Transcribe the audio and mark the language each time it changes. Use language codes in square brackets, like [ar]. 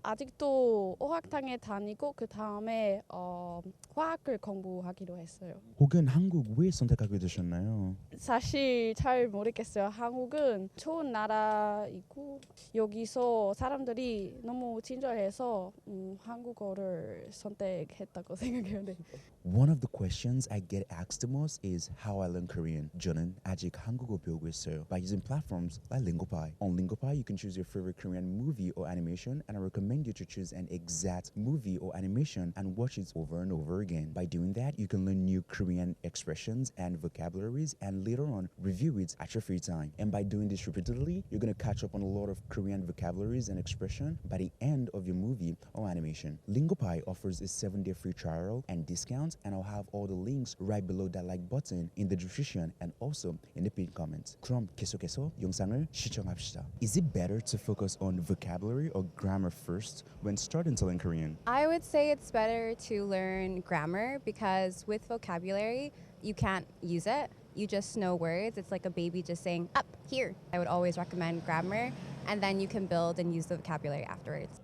[ko] 아직도 어학당에 다니고 그 다음에 화학을 공부하기로 했어요. 혹은 한국 왜 선택하게 되셨나요? 사실 잘 모르겠어요. 한국은 좋은 나라이고 여기서 사람들이 너무 친절해서 한국어를 선택했다고 생각해요. 네. [en] One of the questions I get asked the most is how I learn Korean. [ko] 저는 아직 한국어 배우고 있어요 [en] by using platforms like Lingopie. On Lingopie, you can choose your favorite Korean movie or animation, and I recommend you to choose an exact movie or animation and watch it over and over again. By doing that, you can learn new Korean expressions and vocabularies and later on review it at your free time. And by doing this repeatedly, you're going to catch up on a lot of Korean vocabularies and expression by the end of your movie or animation. Lingopie offers a 7-day free trial and discounts, and I'll have all the links right below that like button in the description and also in the pinned comment. [ko] 그럼 계속해서 영상을 시청합시다. [en] Is it better to focus on vocabulary or grammar first when starting to learn Korean? I would say it's better to learn grammar because with vocabulary, you can't use it. You just know words. It's like a baby just saying up, here. I would always recommend grammar, and then you can build and use the vocabulary afterwards.